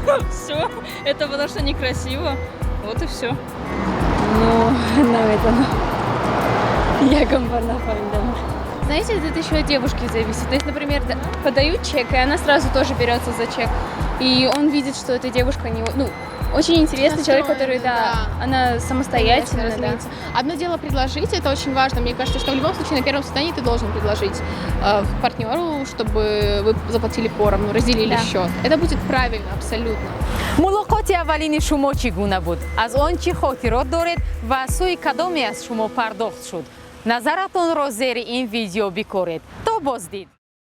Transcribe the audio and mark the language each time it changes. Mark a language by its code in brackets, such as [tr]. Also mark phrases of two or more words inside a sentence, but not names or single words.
[ru] Все. Это потому что некрасиво. Вот и все. Ну, наверное. Я гамбарна фарендам. Знаете, это еще от девушки зависит. То есть, например, подают чек, и она сразу тоже берется за чек. И он видит, что эта девушка не... Ну, очень интересный человек, который, да, она самостоятельная. Да. Одно дело предложить, это очень важно. Мне кажется, что в любом случае на первом свидании ты должен предложить партнеру, чтобы вы заплатили поровну, разделили счет. Это будет правильно, абсолютно. [tg] мулоқоти аввалини шумо чӣ гуна буд? аз он чӣ хотирот доред ва аз сӯи кадоме аз шумо пардохт шуд? назаратонро зери ин видео бикоред. То боздид.